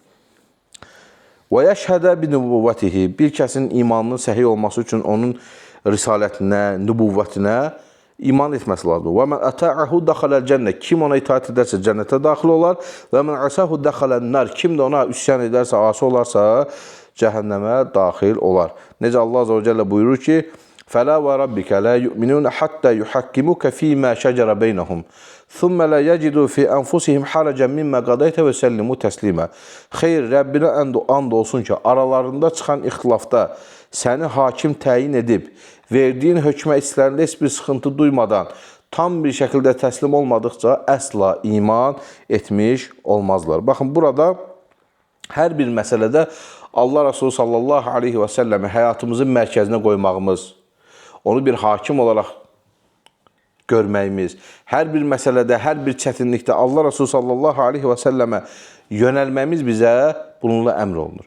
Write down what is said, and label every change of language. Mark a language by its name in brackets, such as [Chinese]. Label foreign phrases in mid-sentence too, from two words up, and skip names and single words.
[Arabic] ويشهد بنبوته. [Azerbaijani] Bir kəsin imanının səhih olması üçün onun risalətinə, nübuvvətinə iman etməsi lazımdır. [Arabic] ومن أطاعه دخل الجنة. [Azerbaijani] Kim ona itaat edərsə cənnətə daxil olar. [Arabic] ومن عصاه دخل النار. [Azerbaijani] Kim də ona üsyan edərsə, asi olarsa, cəhənnəmə daxil olar. Necə Allah [Arabic] عز وجل [Azerbaijani] buyurur ki, [Arabic] فَلَا وَرَبِّكَ لَا يُؤْمِنُونَ حَتَّى يُحَكِّمُكَ فِي مَا شَجَرَ بَيْنَهُمْ ثُمَّ لَا يَجِدُوا فِي أَنفُسِهِمْ حَرَجًا مِمَّا قَضَيْتَ وَسَلِّمُوا تَسْلِيمًا. [Azerbaijani] Xeyr, Rəbbinə and olsun ki, aralarında çıxan ixtilafda səni hakim təyin edib, verdiyin hökmə içlərində heç bir sıxıntı duymadan, tam bir şəkildə təslim olmadıqca əsla iman etmiş olmazlar. Baxın, burada hər bir məsələdə Allah Resulü [Arabic] صلى الله عليه وسلم [Azerbaijani] həyatımızın mərkəzinə qoymağımız, onu bir hakim olaraq görməyimiz, hər bir məsələdə, hər bir çətinlikdə Allah Resulü [Arabic] صلى الله عليه وسلم [Azerbaijani] yönəlməyimiz bizə bununla əmr olunur.